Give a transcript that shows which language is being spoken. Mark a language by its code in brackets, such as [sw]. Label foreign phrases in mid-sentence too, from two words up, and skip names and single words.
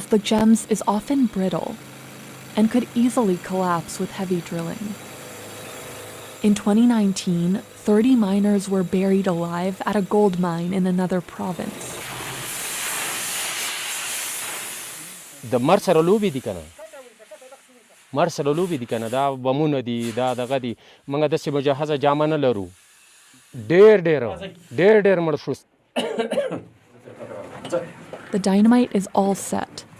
[en] the gems is often brittle and could easily collapse with heavy drilling. In 2019, 30 miners were buried alive at a gold mine in another province. [ps] د مر سره لوبې دي کنه مر سره لوبې دي کنه دا بمونه دي دا دغه دي موږ داسې مجهزه جامه نه لرو ډېر مړ شو [en] The dynamite is all set.